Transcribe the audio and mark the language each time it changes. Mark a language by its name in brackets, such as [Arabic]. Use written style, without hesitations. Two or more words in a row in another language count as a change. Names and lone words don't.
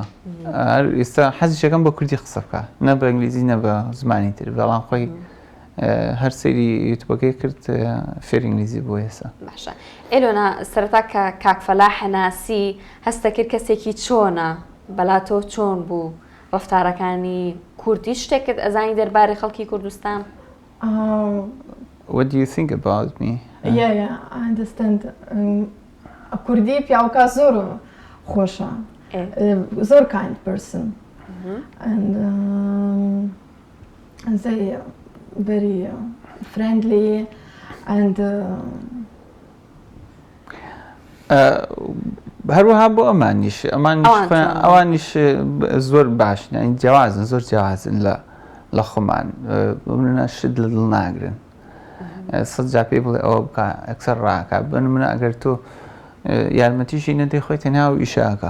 [Central Kurdish] ئێستا حەزیشەکەم بە کوردی قسە بکە، نە بە ئینگلیزی نە بە زمانی تر، بەڵام خۆی هەر سەیری یوتیوبەکەی کرد فێر ئینگلیزی بوو ئێستا. باشە. ئێلۆنا سەرەتا کە کاک فەلاح هەناسی هەستە کرد کەسێکی چۆنە؟ بەلا تۆ چۆن بوو؟ ڕەفتارەکانی کوردی شتێکت ئەزانی دەربارەی خەڵکی کوردستان؟ [English] What do you think about me? Yeah, I understand. [Central Kurdish] کوردی پیاوەکە زۆر خۆشە. [English] زۆر kind person. And they very friendly and [Central Kurdish] هەروەها بۆ ئەوانیش زۆر باشن، جیاوازن، زۆر جیاوازن لە خۆمان، منە شت لە دڵ ناگرن. سەد جا پێی بڵێ ئەوە بکە ئەکسەر ڕاکە، بن منە ئەگەر تۆ یارمەتیشی نەدەی خۆی تەنیا و ئیشاکە.